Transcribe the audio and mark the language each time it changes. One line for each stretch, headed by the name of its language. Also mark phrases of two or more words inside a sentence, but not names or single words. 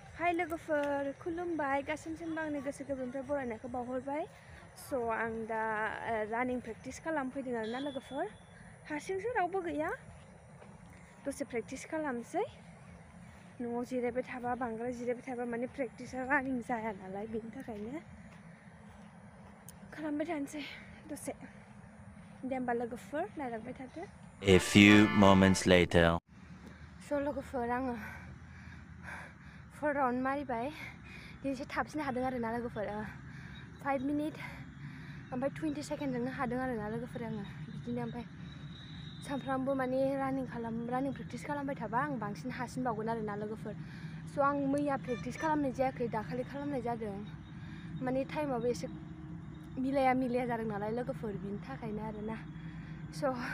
Bodo: हाय लोगोफोर खुलुमबाय गासिमबो आंनि गोसो गोरबोनिफ्राय बरायनायखौ बावहरबाय स' आं दा रानिं प्रेक्टिस खालामफैदों आरोना लोगोफोर हारसिंसो रावबो गैया दसे प्रेक्टिस खालामसै न'आव जिरायबाय थाबा बांद्राय जिरायबाय थाबा माने प्रेक्टिसा रानिं जाया नालाय बेनि थाखायनो खालामबाय थानोसै दसे दे होमबा लोगोफोर नायलांबाय थादो।
English: A few moments later.
Bodo: स' लोगोफोर आङो 4 राउन्ड मारिबाय दिनैसो थाबसिन हादों आरोना लोगोफोर 5 मिनिट ओमफ्राय 20 सेकेन्डजोंनो हादों आरोना लोगोफोर आङो बिदिनो ओमफ्राय सानफ्रामबो माने रानिं प्रेक्टिस खालामबाय थाबा आं बांसिन हासिनबावगोन आरोना लोगोफोर स' आं मैया प्रेक्टिस खालामनाय जायाखै दाखालि खालामनाय जादों माने टाइमाबो एसे मिलाया जादों नालाय लोगोफोर बिनि थाखायनो आरोना स'